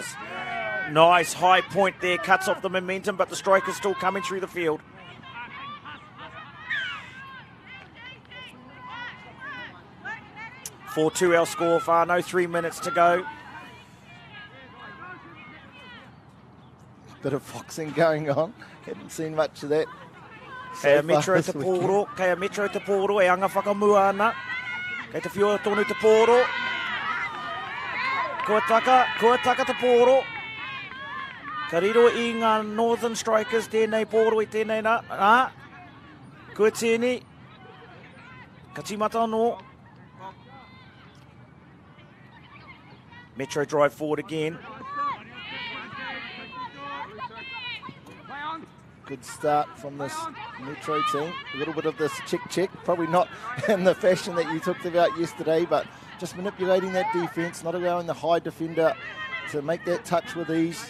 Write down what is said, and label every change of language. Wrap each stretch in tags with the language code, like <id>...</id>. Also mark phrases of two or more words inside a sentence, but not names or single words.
<en>Nice high point there, cuts off the momentum, but the Strikers still coming through the field. "4-2" our score, whānau, 3 minutes to go. Bit of foxing going on. Haven't seen much of that.</en> <mi>Kei Metro Te Puru, kei Metro Te Puru, e anga whakamua ana. Kei te whiua tonu Te Puru. Kua taka Te Puru. Ka riro i ngā Northern Strikers, tēnei Puru i tēnei nā. Kua tēnei. Ka timata anō.</mi> <en>Metro drive forward again. Good start from this Metro team. A little bit of this check, probably not in the fashion that you talked about yesterday, but just manipulating that defence, not allowing the high defender to make that touch with ease.</en>